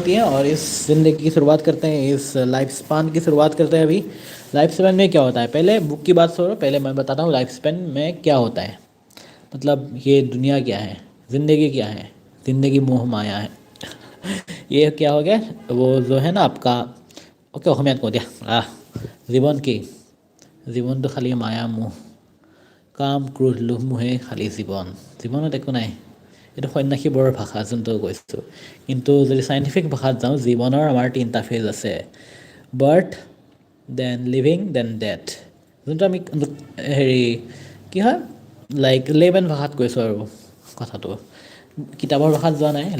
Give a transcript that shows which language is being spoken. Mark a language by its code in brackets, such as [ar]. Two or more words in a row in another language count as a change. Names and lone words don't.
[hi] है और इस ज़िंदगी की शुरुआत करते हैं इस लाइफ स्पान की शुरुआत करते हैं अभी लाइफ स्पैन में क्या होता है पहले बुक की बात छोड़ो पहले मैं बताता हूँ लाइफ स्पैन में क्या होता है मतलब ये दुनिया क्या है ज़िंदगी क्या है ज़िंदगी मोह माया है ये क्या हो गया वो जो है ना आपका ओके [as] অসমীয়াত কওঁ দিয়া জীৱন কি জীৱনটো খালি মায়া মোহ কাম ক্ৰোধ লোভ মোহে খালি জীৱন জীৱনত একো নাই এইটো সন্ন্যাসী বৰৰ ভাষা যোনটো কৈছোঁ কিন্তু যদি চাইণ্টিফিক ভাষাত যাওঁ জীৱনৰ আমাৰ তিনিটা ফেজ আছে [en] birth then living then death [as] যোনটো আমি হেৰি কি হয় [en] like layman [as] ভাষাত কৈছোঁ আৰু কথাটো কিতাপৰ ভাষাত যোৱা নাই